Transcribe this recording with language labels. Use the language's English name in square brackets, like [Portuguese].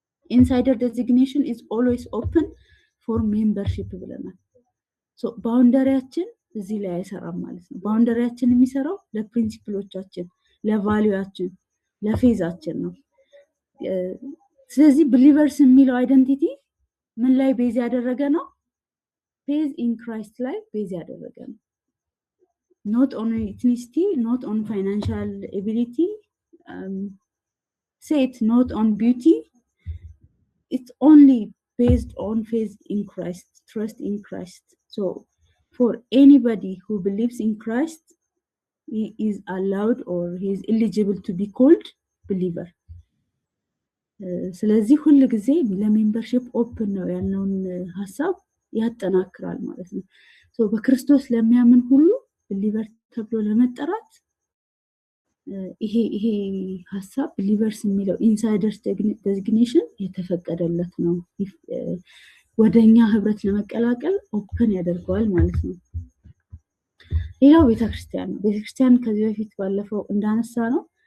[English] Insider designation is always open for membership [Amharic] ብለናል። ባውንደሪያችን እዚህ ላይ አይሰራም ማለት ነው። ባውንደሪያችን የሚሰራው ለፕሪንሲፕሎቻችን፣ ለቫልዩያችን፣ ለፌዛችን ነው። ስለዚህ ብሊቨርስ የሚለው አይደንቲቲ ምን ላይ ቤዝ ያደረገ ነው? ፌዝ ኢን ክራይስት ላይ ቤዝ ያደረገ ነው። [English] not on ethnicity, not on financial ability, set not on beauty, it's only based on faith in Christ, trust in Christ. So for anybody who believes in Christ, he is allowed or he is eligible to be called believer. [Amharic] ስለዚህ ሁሉ ጊዜ ለሜምበርሺፕ ኦፕን ነው ያለውን ሐሳብ ያጠናክራል ማለት ነው። ሶ በክርስቶስ ለሚያምን ሁሉ ቢሊቨር ተብሎ ለመጠራት ይሄ ሐሳብ ቢሊቨርስ የሚለው ኢንሳይደርስ ዴዚግኔሽን የተፈቀደለት ነው። ወደኛ ህብረት ለመቀላቀል ኦፕን ያደርገዋል ማለት ነው። ሌላው ቤተክርስቲያን ነው። ቤተክርስቲያን ከዚህ በፊት ባለፈው እንዳነሳ ነው